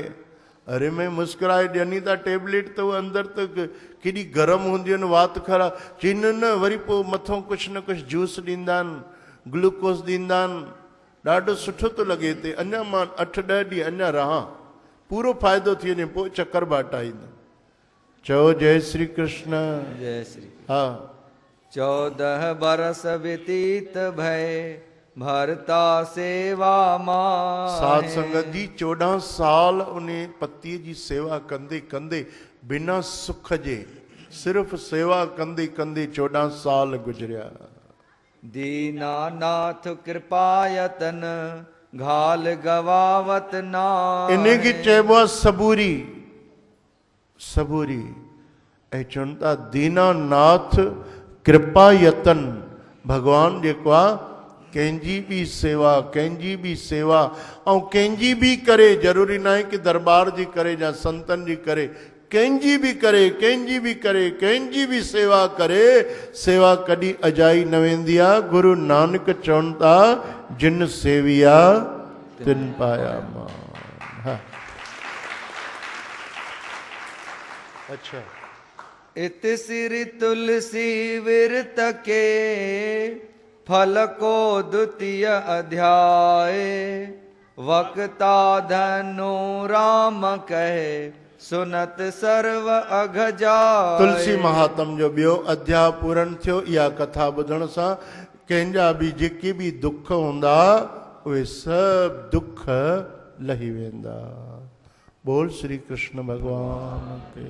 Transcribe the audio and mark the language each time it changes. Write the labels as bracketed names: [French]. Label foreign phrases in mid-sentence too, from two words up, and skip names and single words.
[Sindhi] अरे मैं मुस्कुराए ॾियनि था टेबलेट, त उहे अंदरि त केॾी गरम हूंदियूं आहिनि, वात ख़राब। चईनि न, वरी पोइ मथां कुझु न कुझु जूस ॾींदा आहिनि, ग्लूकोस ॾींदा आहिनि। ॾाढो सुठो थो लॻे हिते। अञा मां 8-10 ॾींहं अञा रहां, पूरो फ़ाइदो थी वञे, पोइ चकरबाटा ईंदा। चओ जय श्री कृष्ण। जय श्री। हा। [Hindi] 14 बरस व्यतीत भय, भरता सेवा मां। [Sindhi] साध संगत जी 14 साल उन पतीअ जी सेवा कंदे कंदे, बिना सुख जे, सिर्फ़ सेवा कंदे कंदे 14 साल गुज़रिया। [Hindi] दीनानाथ कृपायतन, घाल गवावत ना। [Sindhi] इनखे चइबो आहे सबूरी। सबूरी ऐं चवनि था दीनानाथ कृपा यतन। भगवान जेको आहे कंहिंजी बि सेवा, कंहिंजी बि सेवा ऐं कंहिंजी बि करे, ज़रूरी न आहे कि दरबार जी करे या संतनि जी करे, कंहिंजी बि करे, कंहिंजी बि करे, कंहिंजी बि सेवा करे, सेवा कॾहिं अजाई न वेंदी आहे। गुरु नानक चवनि था [Punjabi] ਜਿਨ ਸੇਵਿਆ ਤਿਨ ਪਾਇਆ ਮਾਨ। [Sindhi] हा। अच्छा। [Hindi] इत सिरि तुलसी विरत के, फल को द्वितीय अध्याय। वक्ता धनु राम कहे, सुनत सर्व अघ जाए। [Sindhi] तुलसी महात्म जो ॿियो अध्याय पूरन थियो। इहा कथा ॿुधण सां कंहिंजा बि जेके बि दुख हूंदा, उहे सभु दुख लही वेंदा। [Hindi] बोल श्री कृष्ण भगवान के।